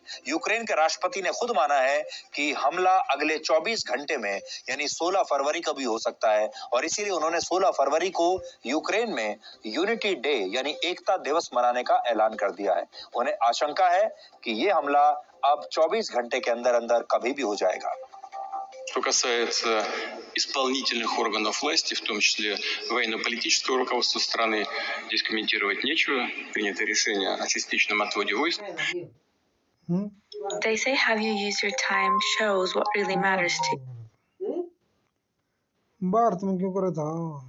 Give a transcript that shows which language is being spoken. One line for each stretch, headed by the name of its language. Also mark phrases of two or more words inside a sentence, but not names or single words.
Hindi: यूक्रेन के राष्ट्रपति ने खुद माना है कि हमला अगले 24 घंटे में यानी 16 फरवरी को भी हो सकता है और इसीलिए उन्होंने 16 फरवरी को यूक्रेन में यूनिटी डे यानी एकता दिवस मनाने का ऐलान कर दिया है। उन्हें आशंका है कि ये हमला अब 24 घंटे के अंदर अंदर कभी भी हो जाएगा।
Russian: Что касается исполнительных органов власти, в том числе военно-политического руководства страны, здесь комментировать нечего. Принято решение о частичном отводе войск.
English: They say how you use your time shows what really matters to you.
Hindi: भारत में क्यों करा था?